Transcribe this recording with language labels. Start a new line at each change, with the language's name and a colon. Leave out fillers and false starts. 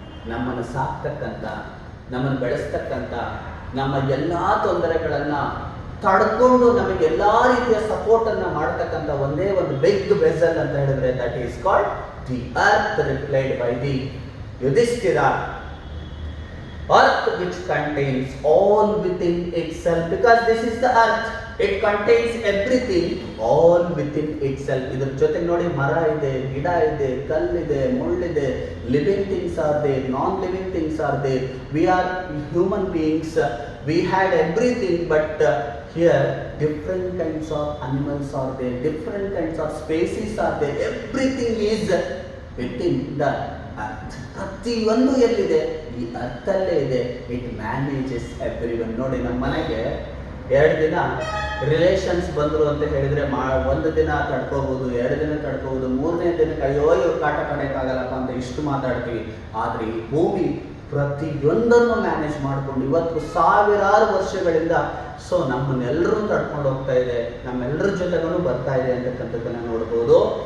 Kannada: ನಮ್ಮನ್ನು ಸಾಕ್ತಕ್ಕಂಥ, ನಮ್ಮನ್ನು ಬೆಳೆಸ್ತಕ್ಕಂಥ, ನಮ್ಮ ಎಲ್ಲ ತೊಂದರೆಗಳನ್ನ ತಡ್ಕೊಂಡು ನಮಗೆ ಎಲ್ಲಾ ರೀತಿಯ ಸಪೋರ್ಟ್ ಅನ್ನ ಮಾಡತಕ್ಕಂಥ ಒಂದೇ ಒಂದು ಬಿಗ್ ವೆಸಲ್ ಅಂತ ಹೇಳಿದ್ರೆ
English: That is called the earth, replied by the Yudhishthira. Earth which contains all within itself, because this is the earth, it contains everything all within itself.
Kannada: ಇದರ ಜೊತೆಗೆ ನೋಡಿ, ಮರ ಇದೆ, ಗಿಡ ಇದೆ, ಕಲ್ಲಿದೆ, ಮುಳ್ಳಿದೆ,
English: living things are there,
Kannada: non living things are there. We are human beings, we had everything, but
English: here different kinds of animals are there, different kinds of species are there, everything is within the earth.
Kannada: ಪ್ರತಿಯೊಂದು ಎಲ್ಲಿದೆ? ಈ ಅರ್ಥಲ್ಲೇ ಇದೆ.
English: It manages everyone.
Kannada: ನೋಡಿ, ನಮ್ಮ ಮನೆಗೆ 2 ದಿನ relations ಬಂದರು ಅಂತ ಹೇಳಿದ್ರೆ ಒಂದು ದಿನ ತಡ್ಕೋಬಹುದು, 2 ದಿನ ತಡ್ಕೋಬಹುದು, 3ನೇ ದಿನಕ್ಕೆ ಅಯ್ಯೋ ಇವ್ರು ಕಾಟ ಕಡೆಯಕ್ಕಾಗಲ್ಲಪ್ಪ ಅಂತ ಇಷ್ಟು ಮಾತಾಡ್ತೀವಿ. ಆದ್ರೆ ಈ ಭೂಮಿ ಪ್ರತಿಯೊಂದನ್ನು ಮ್ಯಾನೇಜ್ ಮಾಡ್ಕೊಂಡು ಇವತ್ತು ಸಾವಿರಾರು ವರ್ಷಗಳಿಂದ ಸೊ ನಮ್ಮನ್ನೆಲ್ಲರೂ ತಡ್ಕೊಂಡು ಹೋಗ್ತಾ ಇದೆ, ನಮ್ಮೆಲ್ಲರ ಜೊತೆಗೂ ಬರ್ತಾ ಇದೆ ಅಂತಕ್ಕಂಥದ್ದನ್ನ ನೋಡ್ಬೋದು.